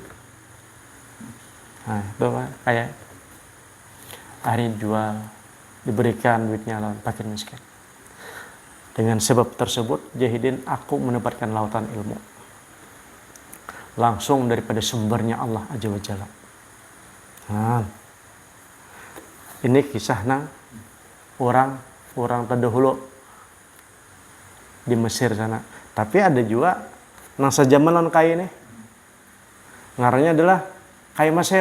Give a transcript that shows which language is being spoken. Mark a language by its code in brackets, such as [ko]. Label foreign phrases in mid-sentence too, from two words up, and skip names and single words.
[id] Nah, itu kan kayak hari jual, diberikan duitnya lawan fakir miskin. Dengan sebab tersebut, Jahidin aku mendapatkan lautan ilmu. Langsung daripada sumbernya Allah [ar] Azza wa Jalla. [id] Nah, ini kisah orang terdahulu di Mesir sana. [bjn] Tapi ada juga nang sejamanan kai ini. Ngarannya adalah kai Mesir.